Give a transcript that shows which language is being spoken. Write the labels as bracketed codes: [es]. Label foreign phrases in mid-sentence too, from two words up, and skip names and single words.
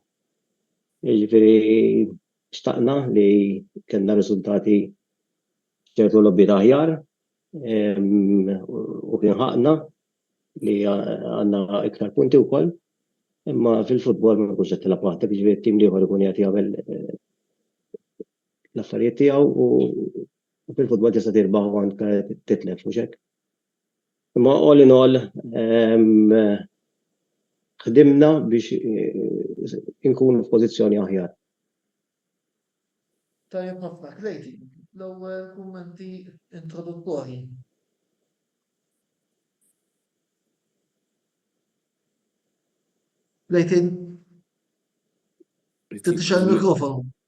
[mt] Jiġifieri xtaqna li kellna riżultati ċertu logħbiet aħjar u kien ħaqna li għandna iktar punti wkoll, imma fil-futbol ma nkunx qed tilab waħdek, jiġifieri t-tim ieħor ikun qed jagħmel l-affarijiet tiegħu u fil-futbol tista' tirbaħ u anke titlef mhux hekk. Imma [en] all in all [mt] ħdimna biex inkunu f'pożizzjoni aħjar. Tajjeb ħafna, Clayton, l-ewwel kummenti introduttorji. Clayton, titixxa l-mikrofonu.